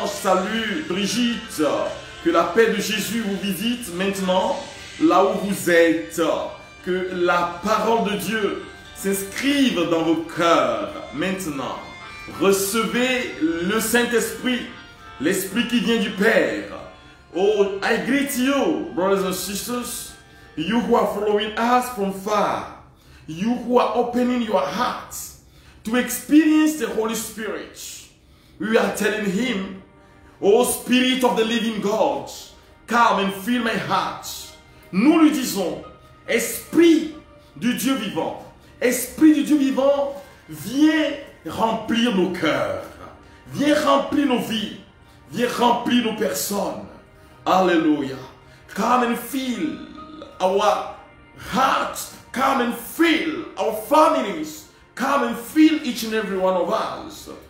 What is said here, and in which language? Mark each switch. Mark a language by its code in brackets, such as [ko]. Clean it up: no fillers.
[fr] Je salue Brigitte. Que la paix de Jésus vous visite maintenant là où vous êtes. Que la parole de Dieu s'inscrive dans vos cœurs maintenant. Recevez le Saint-Esprit, l'Esprit qui vient du Père. [en] Oh, I greet you, brothers and sisters, you who are following us from far, you who are opening your hearts to experience the Holy Spirit. We are telling Him, oh Spirit of the living God, come and fill my heart. [fr] Nous lui disons, Esprit du Dieu vivant, Esprit du Dieu vivant, viens remplir nos cœurs, viens remplir nos vies, viens remplir nos personnes. Alléluia. [en] Come and fill our hearts, come and fill our families, come and fill each and every one of us.